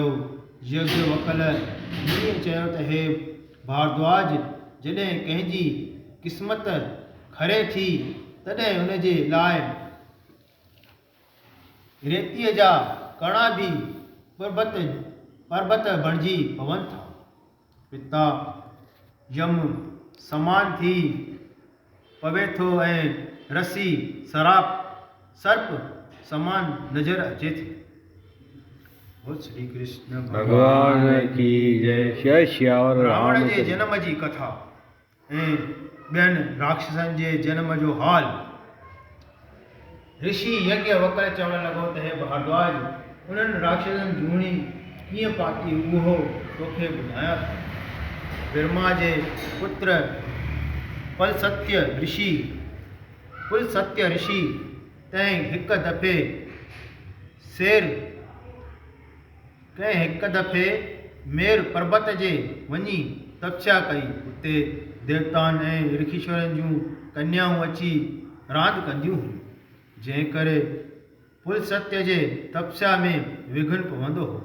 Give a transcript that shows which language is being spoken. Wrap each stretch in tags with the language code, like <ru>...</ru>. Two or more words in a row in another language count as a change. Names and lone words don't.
<sd>यज्ञ वकल मुनीअ चयो त हे भारद्वाज, जॾहिं कंहिंजी क़िस्मत खरे थी तॾहिं हुन जे लाइ रेतीअ जा कणा भी पर्वत बणिजी पवनि था। पिता यम समान थी पवे थो ऐं रसी सर्प समान नज़र अचे थी।</sd> <hi>श्री कृष्ण भगवान की जय। श्यावर</hi> <sd>रावण जे जन्म जी कथा ऐं ॿियनि राक्षसनि जे जन्म जो हाल। ऋषि यज्ञ वकर चवण लॻो त हे भारद्वाज, उन्हनि राक्षसनि जूणी कीअं पाती उहो तोखे ॿुधायां थो। ब्रह्मा जे पुत्र पुलसत्य ऋषि तंहिं हिकु दफ़े मेर पर्वत जे वञी तपस्या कई। उते देवताउनि ऐं ऋषीश्वरनि जूं कन्याऊं अची रांदि कंदियूं हुयूं, जंहिं करे पुल सत्य जे तपस्या में विघ्न पवंदो हो।</sd>